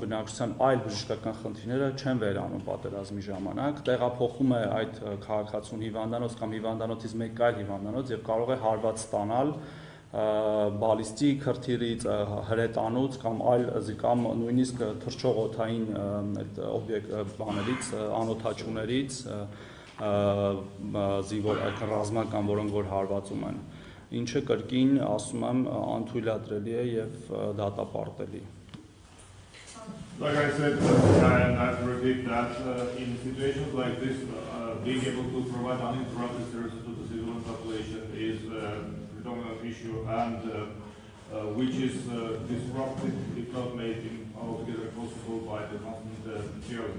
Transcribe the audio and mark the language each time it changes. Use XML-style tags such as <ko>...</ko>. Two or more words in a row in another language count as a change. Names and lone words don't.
<hy>բնակչության այլ բժշկական խնդիրները չեն վերանում պատերազմի ժամանակ, տեղափոխում է այդ քաղաքացուն հիվանդանոց կամ հիվանդանոցից մեկ այլ հիվանդանոց եւ կարող է հարված ստանալ բալիստիկ քրթիրից, հրետանուց կամ այլ կամ նույնիսկ թռչող օդային օբյեկտներից, անօդաչուներից, զինվոր ռազմական, որոնք որ հարվածում են, ինչը կրկին ասում եմ անթույլատրելի է եւ դատապարտելի։</hy> <en>Like I said, and I have to repeat that in situations like this, being able to provide uninterrupted services to the civilian population is a predominant issue, and which is disrupted, if not made altogether possible by the constant terrorism.</en>